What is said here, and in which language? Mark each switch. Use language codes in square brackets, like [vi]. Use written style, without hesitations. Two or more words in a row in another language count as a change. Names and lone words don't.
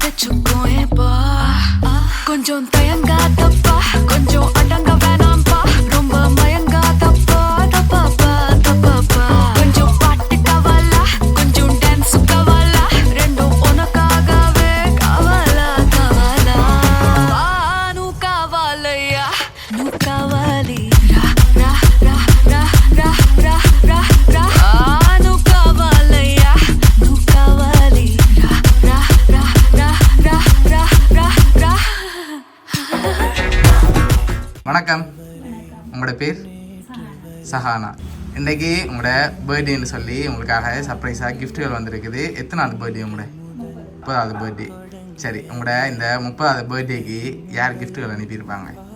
[ta] தச்சுக்கும் ஏப்பா கொஞ்சம் தயங்காதப்பா கொஞ்சம் அடங்க வேணாம்பா ரொம்ப மயங்காதப்பா தப்பாப்பா தப்பாப்பா கொஞ்சம் பாட்டு கவலா கொஞ்சம் டான்ஸ் கவலா ரெண்டும் உனக்காகவே கவலா கவலா [te] నువ్వు కావాలయ్యా నువ్వు కావాలి రా రా రా రా రా రా రా రా నువ్వు కావాలయ్యా నువ్వు కావాలి రా రా రా రా రా రా రా రా [ta] வணக்கம், உங்களோட பேர் சஹானா. இன்றைக்கி உங்களோட பர்த்டேன்னு சொல்லி உங்களுக்காக சர்ப்ரைஸாக கிஃப்ட்டுகள் வந்திருக்குது. எத்தனாவது பர்த்டே உங்களோட? 30வது பர்த்டே. சரி, உங்களோட இந்த 30வது பர்த்டேக்கு யார் கிஃப்ட்டுகள் அனுப்பியிருப்பாங்க?